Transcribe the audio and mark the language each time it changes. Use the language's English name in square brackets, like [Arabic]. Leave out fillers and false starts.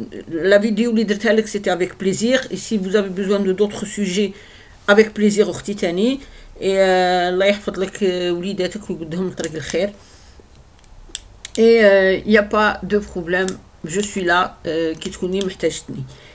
[French] La vidéo [Arabic] اللي درتها لك [French] c'était avec plaisir, et si vous avez besoin de d'autres sujets avec plaisir [Arabic] أختي تاني. الله يحفظ لك وليداتك ويقدهم لطريق الخير. [French] Et il n'y a pas de problème, je suis là [Arabic] كي تكوني محتاجتني.